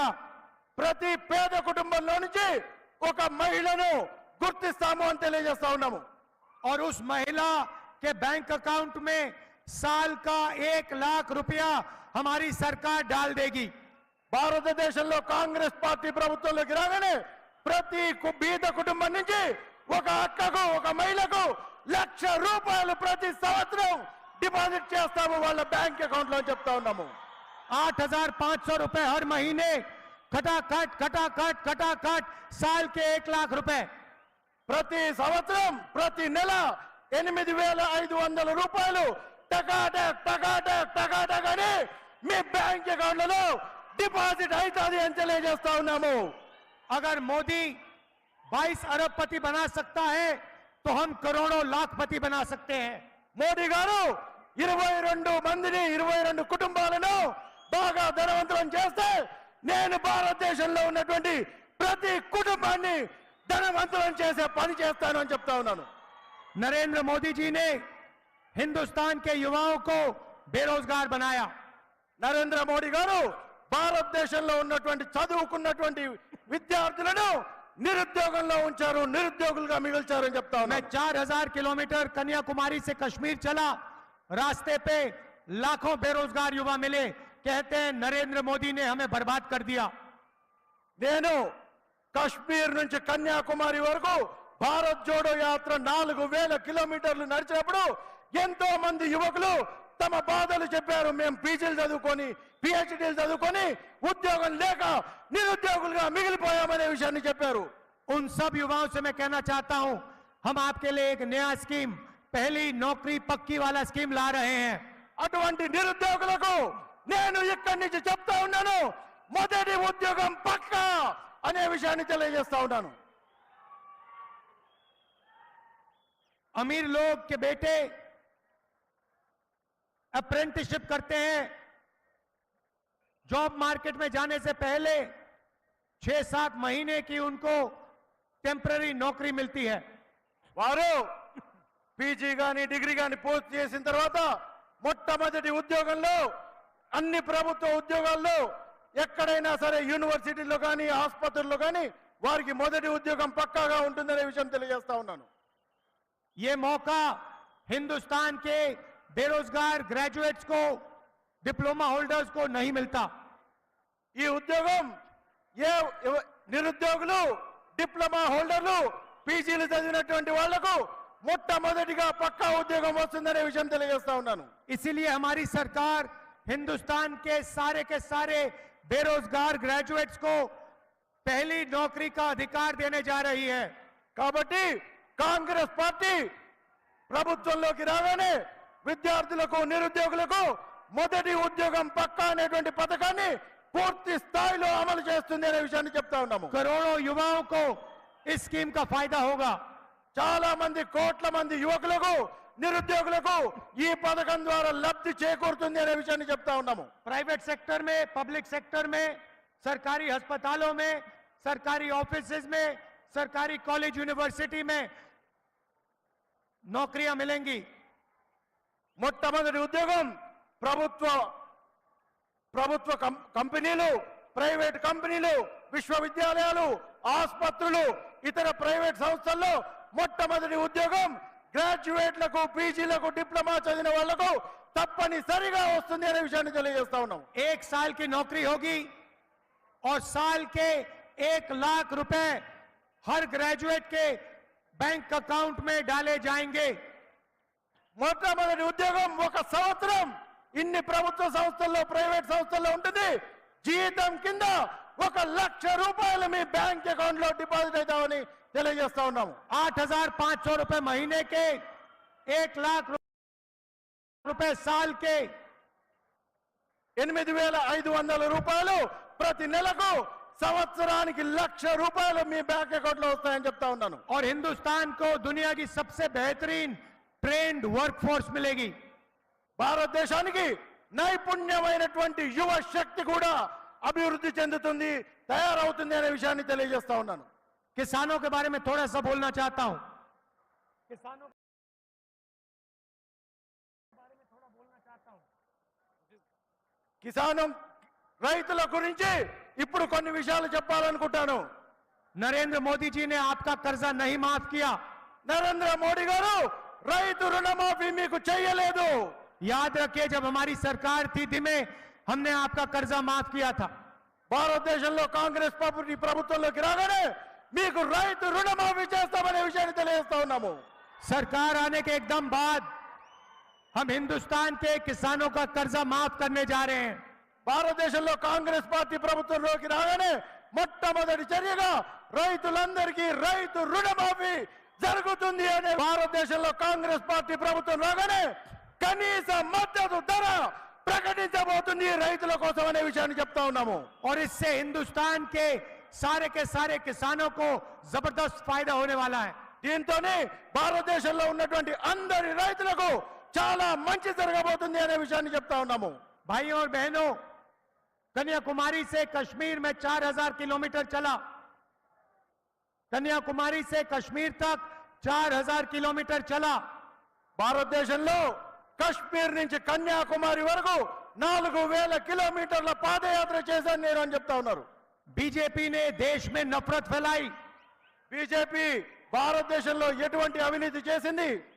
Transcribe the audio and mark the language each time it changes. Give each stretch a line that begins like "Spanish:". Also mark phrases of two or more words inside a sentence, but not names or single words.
Telugu: ప్రతి పేద కుటుంబంలో నుంచి ఒక మహిళను గుర్తిస్తాము అని తెలియజేస్తా ఉన్నాము.
Hindi: और उस महिला के
English: bank account
Hindi: में साल का 1 लाख रुपया हमारी सरकार डाल देगी.
Telugu: భారతదేశంలో కాంగ్రెస్ పార్టీ ప్రభుత్వంలోకి రాగానే ప్రతి బీద కుటుంబం నుంచి ఒక అక్కకు ఒక మహిళకు ₹1,00,000 ప్రతి సంవత్సరం డిపాజిట్ చేస్తాము వాళ్ళ
English: bank account
Telugu: లో చెప్తా ఉన్నాము.
Hindi: 8,500 रुपए हर महीने, खटाखट साल के 1 लाख रुपए.
Telugu: ప్రతి సంవత్సరం ప్రతి నెల ₹8,500 టకాటక్ అని మీ
English: bank accounts
Telugu: డిపాజిట్ అవుతుంది అని తెలియజేస్తా ఉన్నాము.
Hindi: अगर मोदी 22 अरबपति बना सकता है तो हम करोड़ों लाखपति बना सकते हैं.
Telugu: మోడీ గారు 22 మందిని 22 కుటుంబాలను బాగా ధనవంతులను చేస్తే నేను భారతదేశంలో ఉన్నటువంటి ప్రతి కుటుంబాన్ని ధనవంతులను చేసే పని చేస్తాను అని చెప్తా ఉన్నాను.
Hindi: नरेंद्र मोदी जी ने हिंदुस्तान के युवाओं को बेरोजगार बनाया.
Telugu: నరేంద్ర మోడీ గారు భారతదేశంలో ఉన్నటువంటి చదువుకున్నటువంటి విద్యార్థులను నిరుద్యోగంలో ఉంచారు, నిరుద్యోగులుగా మిగిల్చారు అని చెప్తా
Hindi: मैं
Telugu: ఉన్నాను.
Hindi: 4000 किलोमीटर कन्याकुमारी से कश्मीर चला, रास्ते पे लाखों बेरोजगार युवा मिले, कहते हैं नरेंद्र मोदी ने हमें बर्बाद कर दिया.
Telugu: నేను కశ్మీర్ నుంచి కన్యాకుమారి వరకు భారత్ జోడో యాత్ర 4000 కిలోమీటర్లు నడిచినప్పుడు ఎంతో మంది యువకులు తమ బాధలు చెప్పారు. మేము పీజీలు చదువుకొని పిహెచ్డీలు చదువుకొని ఉద్యోగం లేక నిరుద్యోగులుగా మిగిలిపోయామనే విషయాన్ని చెప్పారు.
Hindi: उन सब युवाओं से मैं कहना चाहता हूं, हम आपके लिए एक नया स्कीम, पहली नौकरी पक्की वाला स्कीम ला रहे हैं.
Telugu: అటువంటి నిరుద్యోగులకు నేను ఇక్కడి నుంచి చెప్తా ఉన్నాను, మొదటి ఉద్యోగం పక్కా అనే విషయాన్ని తెలియజేస్తా ఉన్నాను.
Hindi: अमीर लोग के बेटे अप्रेंटिसशिप करते हैं.
English: job market
Hindi: में जाने से पहले 6-7 महीने की उनको टेम्पररी नौकरी मिलती है.
Telugu: వారు పీజీ గాని డిగ్రీ గాని పూర్తి చేసిన తర్వాత మొట్టమొదటి ఉద్యోగంలో అన్ని ప్రభుత్వ ఉద్యోగాల్లో ఎక్కడైనా సరే యూనివర్సిటీలో కానీ ఆసుపత్రుల్లో కానీ వారికి మొదటి ఉద్యోగం పక్కాగా ఉంటుందనే విషయం తెలియజేస్తా ఉన్నాను.
Hindi: ये मौका हिंदुस्तान के बेरोजगार ग्रेजुएट्स को,
English: diploma holders
Hindi: को नहीं मिलता।
Telugu: ఈ ఉద్యోగం నిరుద్యోగులు,
English: diploma holders,
Telugu: పీజీలు చదివినటువంటి వాళ్లకు మొట్టమొదటిగా పక్కా ఉద్యోగం వస్తుందనే విషయం తెలియజేస్తా ఉన్నాను.
Hindi: इसीलिए हमारी सरकार हिंदुस्तान के सारे बेरोजगार ग्रेजुएट्स को पहली नौकरी का अधिकार देने जा रही है।
Telugu: కాబట్టి కాంగ్రెస్ పార్టీ ప్రభుత్వంలోకి రాగానే విద్యార్థులకు, నిరుద్యోగులకు మొదటి ఉద్యోగం పక్కా అనేటువంటి పథకాన్ని పూర్తి స్థాయిలో అమలు చేస్తుంది అనే విషయాన్ని చెప్తా ఉన్నాము.
Hindi: करोड़ों युवाओं को इस स्कीम का फायदा होगा।
Telugu: చాలా మంది, కోట్ల మంది యువకులకు, నిరుద్యోగులకు ఈ పథకం ద్వారా లబ్ధి చేకూరుతుంది అనే విషయాన్ని చెప్తా ఉన్నాము.
English: private sector
Hindi: में,
English: public sector
Hindi: में, सरकारी अस्पतालों में, सरकारी ऑफिसेज में, सरकारी
English: college university
Hindi: में नौकरियां मिलेंगी।
Telugu: మొట్టమొదటి ఉద్యోగం ప్రభుత్వ కంపెనీలు,
English: private companies,
Telugu: విశ్వవిద్యాలయాలు, ఆసుపత్రులు, ఇతర ప్రైవేట్ సంస్థల్లో మొట్టమొదటి ఉద్యోగం గ్రాడ్యుయేట్లకు, పీజీలకు, డిప్లొమా చదివిన వాళ్లకు తప్పనిసరిగా వస్తుంది అనే విషయాన్ని తెలియజేస్తా ఉన్నాం.
Hindi: 1 साल की नौकरी होगी और साल के 1 लाख रुपए हर ग्रेजुएट के
English: bank account
Hindi: में डाले जाएंगे।
Telugu: మొట్టమొదటి ఉద్యోగం ఒక సంవత్సరం ఇన్ని ప్రభుత్వ సంస్థల్లో, ప్రైవేట్ సంస్థల్లో ఉంటుంది. జీతం కింద 1 లక్ష రూపాయలు మీ
English: bank account
Telugu: లో డిపాజిట్ అవుతామని తెలియజేస్తా ఉన్నాము.
Hindi: 8,500 रुपए महीने के, 1 लाख रुपए साल के,
Telugu: 8,500 రూపాయలు ప్రతి నెలకు, సంవత్సరానికి 1 లక్ష రూపాయలు మీ
English: bank account
Telugu: లో వస్తాయని చెప్తా ఉన్నాను.
Hindi: और हिंदुस्तान को दुनिया की सबसे बेहतरीन
English: trained workforce
Hindi: मिलेगी।
Telugu: భారతదేశానికి నైపుణ్యమైనటువంటి యువ శక్తి కూడా అభివృద్ధి చెందుతుంది, తయారవుతుంది అనే విషయాన్ని తెలియజేస్తా ఉన్నాను.
Hindi: किसानों के बारे में थोड़ा सा बोलना चाहता हूं। किसानों के बारे में थोड़ा बोलना चाहता हूं।
Telugu: కిసానం రైతుల గురించి ఇప్పుడు కొన్ని విషయాలు చెప్పాలనుకుంటాను.
Hindi: नरेंद्र मोदी जी ने आपका कर्जा नहीं माफ किया।
Telugu: నరేంద్ర మోడీ గారు రైతు రుణమాఫీ మీకు చేయలేదు.
Hindi: याद रखिए, जब हमारी सरकार थी में हमने आपका कर्जा माफ किया था।
Telugu: భారతదేశంలో కాంగ్రెస్ పార్టీ ప్రభుత్వంలోకి రాగానే మీకు రైతు రుణమాఫీ చేస్తామనే విషయాన్ని తెలియజేస్తా ఉన్నాము.
Hindi: सरकार आने के एकदम बाद हम हिंदुस्तान के किसानों का कर्जा माफ करने जा रहे हैं।
Telugu: భారతదేశంలో కాంగ్రెస్ పార్టీ ప్రభుత్వంలోకి రాగానే మొట్టమొదటి చర్యగా రైతులందరికీ రైతు రుణమాఫీ జరుగుతుంది అనే, భారతదేశంలో కాంగ్రెస్ పార్టీ ప్రభుత్వం రాగానే కనీస మద్దతు ధర ప్రకటించబోతుంది రైతుల కోసం అనే విషయాన్ని చెప్తా ఉన్నాము.
Hindi: और इससे हिंदुस्तान के सारे किसानों को जबरदस्त फायदा होने वाला है।
Telugu: దీంతోనే భారతదేశంలో ఉన్నటువంటి అందరి రైతులకు చాలా మంచి జరగబోతుంది అనే విషయాన్ని చెప్తా ఉన్నాము.
Hindi: भाइयों और बहनों, कन्याकुमारी से कश्मीर में 4,000 किलोमीटर चला। कन्याकुमारी से कश्मीर तक 4,000 किलोमीटर चला।
Telugu: భారతదేశంలో కశ్మీర్ నుంచి కన్యాకుమారి వరకు 4,000 కిలోమీటర్ల పాదయాత్ర చేశాను నేను అని చెప్తా ఉన్నారు.
Hindi: बीजेपी ने देश में नफरत फैलाई।
Telugu: బీజేపీ భారతదేశంలో ఎటువంటి అవినీతి చేసింది?